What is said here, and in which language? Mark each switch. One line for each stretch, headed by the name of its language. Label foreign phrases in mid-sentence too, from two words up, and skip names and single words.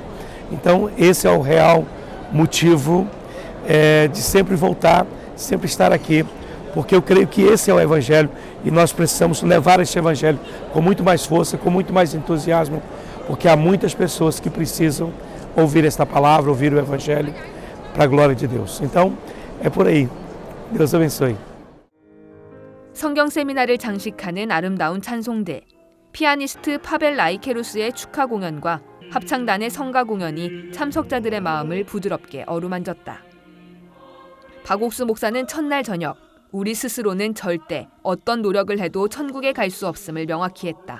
Portuguese: Então esse é o real motivo de sempre voltar, sempre estar aqui, porque eu creio que esse é o Evangelho e nós precisamos levar este Evangelho com muito mais força, com muito mais entusiasmo, porque há muitas pessoas que precisam ouvir esta palavra, ouvir o Evangelho para a glória de Deus. Então, é por aí. Deus abençoe.
Korean: 성경세미나를 장식하는 아름다운 찬송대, 피아니스트 파벨 라이케루스의 축하 공연과 합창단의 성가 공연이 참석자들의 마음을 부드럽게 어루만졌다. 박옥수 목사는 첫날 저녁, 우리 스스로는 절대 어떤 노력을 해도 천국에 갈 수 없음을 명확히 했다.